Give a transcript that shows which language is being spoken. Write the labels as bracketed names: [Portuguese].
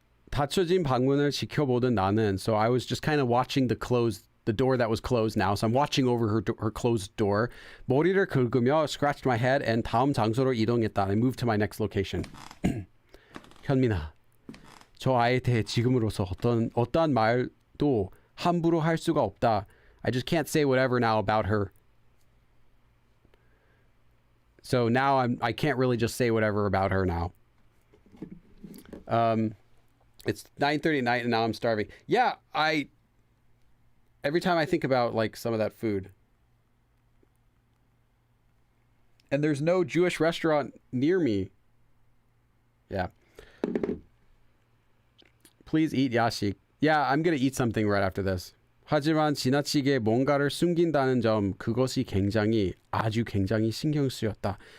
[Korean] 닫혀진 방문을 지켜보던 나는, [English] so I was just kind of watching the door that was closed now. So I'm watching over her closed door. [Korean] 머리를 긁으며 [English] scratched my head and [Korean] 다음 장소로 이동했다. [English] I moved to my next location. [Korean] 현민아, 저 아이에 대해 지금으로서 어떠한 말도 함부로 할 수가 없다. [English] I just can't say whatever now about her. So now I can't really just say whatever about her now. It's 9:30 at night and now I'm starving. Yeah, every time I think about like some of that food. And there's no Jewish restaurant near me. Yeah. Please eat 야식. Yeah, I'm gonna eat something right after this. [Korean] 하지만 지나치게 뭔가를 숨긴다는 점, 그것이 아주 굉장히 신경 쓰였다.